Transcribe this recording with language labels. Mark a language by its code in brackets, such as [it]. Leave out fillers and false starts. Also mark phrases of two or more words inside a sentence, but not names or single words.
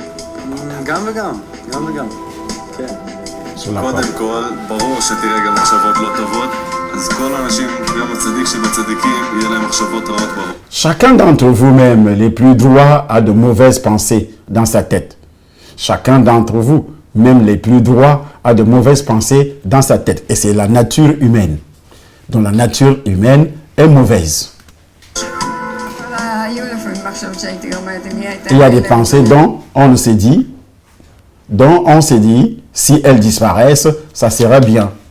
[he] גם וגם, גם וגם. כן. [fr] Sur la [he] קודם כל, ברור שתראה גם מחשבות לא טובות, אז כל האנשים, גם הצדיק שבצדיקים, יהיה להם מחשבות רעות בראש. [fr] Chacun d'entre vous-même, les plus droits, a de mauvaises pensées dans sa tête. Chacun d'entre vous, même les plus droits, a de mauvaises pensées dans sa tête. Et c'est la nature humaine. Donc la nature humaine est mauvaise. Il y a des pensées dont on s'est dit, si elles disparaissent, ça sera bien.